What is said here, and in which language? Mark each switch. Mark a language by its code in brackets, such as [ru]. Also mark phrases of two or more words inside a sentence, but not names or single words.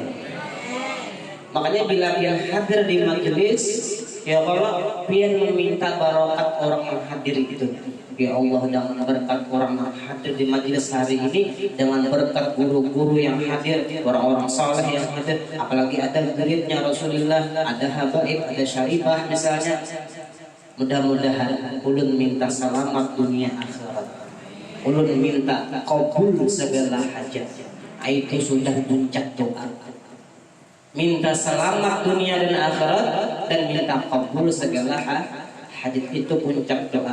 [id] Makanya bila pian hadir di majelis, [ar] يا الله [id] pian meminta barokat orang yang hadir itu. [ar] يا الله, [id] dengan berkat orang yang hadir di majelis hari ini, dengan berkat guru-guru yang hadir, orang-orang saleh yang hadir, apalagi ada muridnya Rasulullah, ada habaib, ada syarifah misalnya. Mudah-mudahan ulun minta selamat dunia akhirat. Ulun minta kabul segala hajat. Itu sudah puncak doa. Minta selamat dunia dan akhirat dan minta kabul segala hajat, itu puncak doa.